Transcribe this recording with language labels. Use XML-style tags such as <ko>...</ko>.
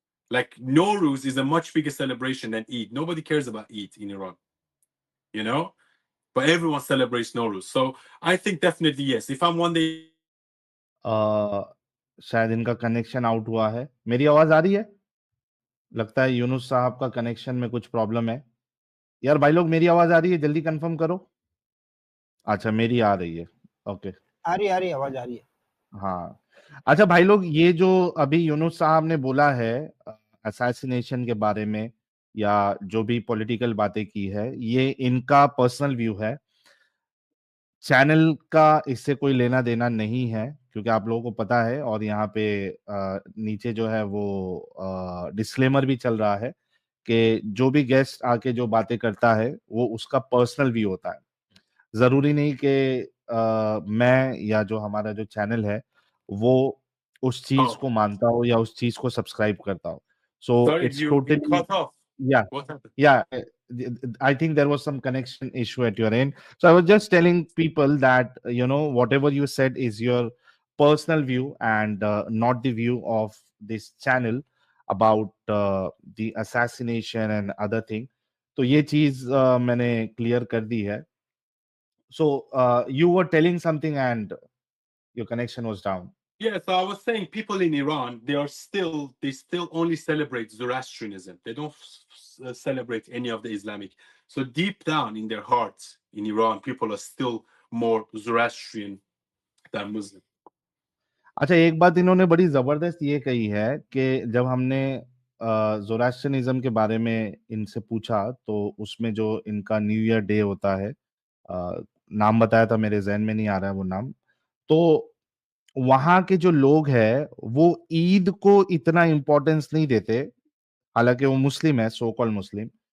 <en>Like Nowruz is a much bigger celebration than Eid. Nobody cares about Eid in Iran, but everyone celebrates Nowruz. So I think definitely yes. If I'm one day,</en> <hi>शायद इनका connection out हुआ है। मेरी आवाज आ रही है? लगता है यूनुस साहब का कनेक्शन में कुछ प्रॉब्लम है। यार भाई लोग, मेरी आवाज आ रही है? जल्दी कंफर्म करो। अच्छा, मेरी आ रही है। ओके, आ रही आवाज आ रही है। हाँ, अच्छा भाई लोग, ये जो अभी यूनुस साहब ने बोला है असैसिनेशन के बारे में, या जो भी पॉलिटिकल बातें की है, ये इनका पर्सनल व्यू है। चैनल का इससे कोई लेना देना नहीं है, क्योंकि आप लोगों को पता है, और यहाँ पे नीचे जो है वो डिस्क्लेमर भी चल रहा है कि जो भी गेस्ट आके जो बातें करता है वो उसका पर्सनल व्यू होता है। जरूरी नहीं कि मैं या जो हमारा जो चैनल है वो उस चीज</hi> <en>Oh,</en> <hi>को मानता हो या उस चीज को सब्सक्राइब करता हो।</hi> <en>So sorry, it's you totally, cut off. या What happened? yeah, I think there was some connection issue at your end. So I was just telling people that, whatever you said is your personal view, and not the view of this channel about the assassination and other thing.</en> <hi>तो ये चीज मैंने clear कर दी है.</hi> <en>So you were telling something and your connection was down. Yeah, so I was saying people in Iran, they still only celebrate Zoroastrianism. They don't celebrate any of the Islamic. So deep down in their hearts in Iran, people are still more Zoroastrian than Muslim.</en> <hi>अच्छा, एक बात इन्होंने बड़ी जबरदस्त ये कही है कि जब हमने जोरास्ट्रियनिज्म के बारे में इनसे पूछा, तो उसमें जो इनका न्यू ईयर डे होता है, नाम बताया था, मेरे जहन में नहीं आ रहा है वो नाम। तो वहां के जो लोग हैं वो ईद को इतना इम्पोर्टेंस नहीं देते, हालांकि वो मुस्लिम है, सो कॉल्ड मुस्लिम।</hi>